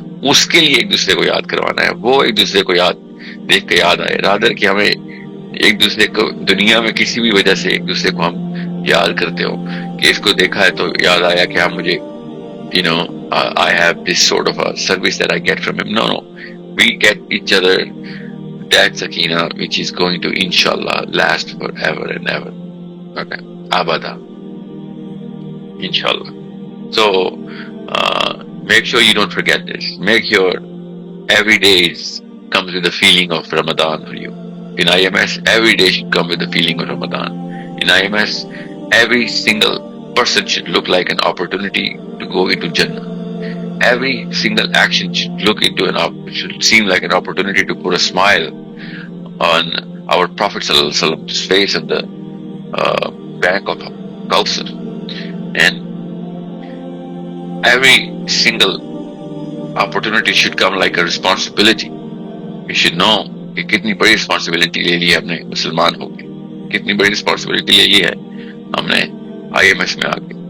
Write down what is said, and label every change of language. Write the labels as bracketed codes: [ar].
[ur] اس کے لیے ایک دوسرے کو یاد کروانا ہے، وہ ایک دوسرے کو یاد دیکھ کے یاد آئے رادر کہ ہمیں ایک دوسرے کو دنیا میں کسی بھی وجہ سے ایک دوسرے کو ہم یاد کرتے ہو کہ اس کو دیکھا ہے تو یاد آیا کہ ہاں مجھے [en] I have this sort of a service that I get from him. No, we get each other that sakina which is going to inshallah last forever and ever. Okay, abada, inshallah. So make sure you don't forget this. Make sure every day comes with the feeling of Ramadan for you. In IMS, every day should come with the feeling of Ramadan. In IMS, every single person should look like an opportunity to go into Jannah. Every single action should seem like an opportunity to put a smile on our Prophet Sallallahu Alaihi Wasallam's face at the bank of Kausar. And every single opportunity should come like a responsibility. You should know [ur] کہ کتنی بڑی responsibility لے لی ہے ہم نے مسلمان ہو کے، کتنی بڑی رسپانسبلٹی لے لی ہے ہم نے IMS میں آ کے.